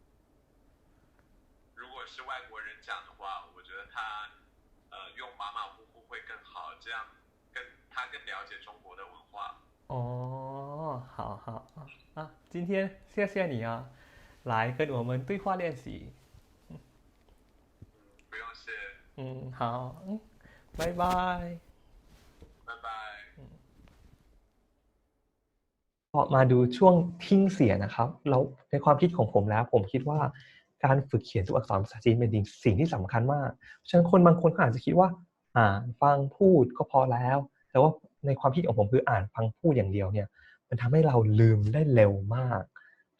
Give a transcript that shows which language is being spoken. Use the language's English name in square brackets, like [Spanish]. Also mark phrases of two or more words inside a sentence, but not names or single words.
[Chinese] 如果是外国人讲的话，我觉得他用马马虎虎会更好，这样他更了解中国的文化。好好今天谢谢你啊来跟我们对话练习不用谢。好拜拜拜拜。 [Thai] มาดูช่วงทิ้งเสียนะครับเราในความคิดของผมแล้วผมคิดว่าการฝึกเขียนตัวอักษรภาษาจีนเป็นสิ่งที่สำคัญมากฉะนั้นคนบางคนก็อาจจะคิดว่าอ่านฟังพูดก็พอแล้วแต่ว่าในความคิดของผมคืออ่านฟังพูดอย่างเดียวเนี่ยมันทำให้เราลืมได้เร็วมากฉะ